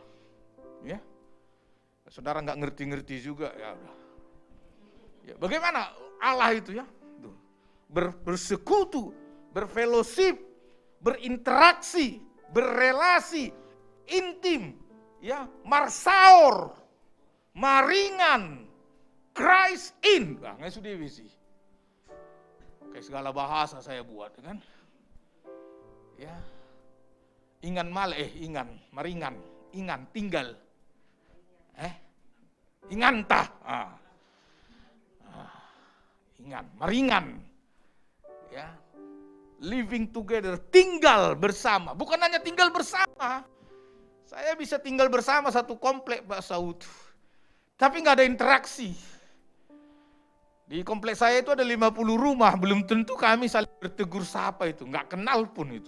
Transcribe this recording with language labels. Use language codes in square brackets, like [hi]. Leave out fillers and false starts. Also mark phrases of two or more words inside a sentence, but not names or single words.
[id] Ya. Saudara nggak ngerti-ngerti juga ya udah. Ya, bagaimana Allah itu ya? Bersekutu, berfellowship, berinteraksi, berrelasi, intim, ya, [bbc] marsaor, maringan, [en] Christ in. [id] Nah, nggak sudah sih. Kayak segala bahasa saya buat, kan? Ya, maringan, tinggal. [bbc] Ingantah. Maringan. [id] Ya. [en] Living together, [id] tinggal bersama. Bukan hanya tinggal bersama. Saya bisa tinggal bersama satu komplek, Pak Saud. Tapi nggak ada interaksi. Di komplek saya itu ada 50 rumah, belum tentu kami saling bertegur sapa itu, nggak kenal pun itu.